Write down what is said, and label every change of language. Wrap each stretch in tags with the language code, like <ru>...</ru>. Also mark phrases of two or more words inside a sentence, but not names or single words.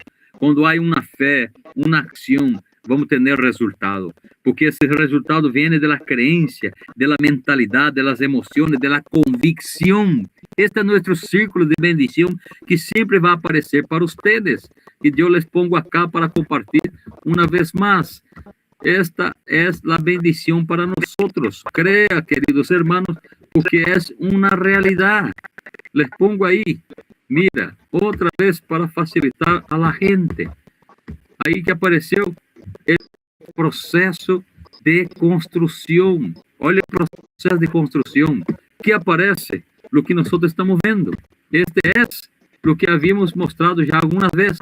<pt>Quando há uma fé, uma ação, vamos ter resultado. Porque esse resultado vem da crença, da mentalidade, das emoções, da convicção. Este é nosso círculo de bendição que sempre vai aparecer para vocês. E eu</pt> <es>les pongo acá</es> <pt>para compartilhar uma vez mais. Esta é a bendição para nós.</pt> <es>Crea, queridos hermanos,</es> <pt>porque é uma realidade.</pt> <es>Les pongo aí.</es> <pt>Mira, outra vez para facilitar</pt> <es>a la gente.</es> <pt>Aí que apareceu o processo de construção. Olha o processo de construção. Que aparece o que nós estamos vendo. Este é o que havíamos mostrado já algumas vezes.</pt>